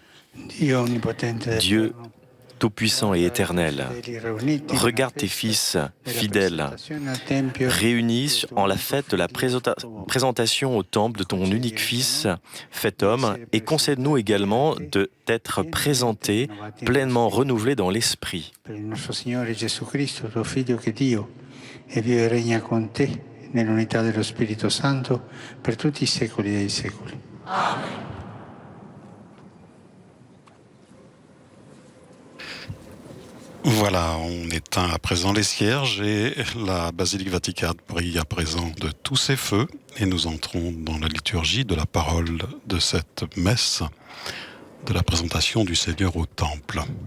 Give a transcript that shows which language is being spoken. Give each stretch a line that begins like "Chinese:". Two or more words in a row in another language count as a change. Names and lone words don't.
French: Dieu tout-puissant et éternel, regarde tes fils fidèles réunis en la fête de la présentation au temple de ton unique Fils, fait homme, et concède-nous également d'être présentés, pleinement renouvelés dans l'esprit.
Italian: Per il nostro Signore Gesù Cristo, tuo Figlio che è Dio, e vive e regna con te nell'unità dello Spirito Santo per tutti i secoli dei secoli.
French: Voilà, on éteint à présent les cierges et la basilique Vaticane brille à présent de tous ses feux. Et nous entrons dans la liturgie de la parole de cette messe, de la présentation du Seigneur au Temple.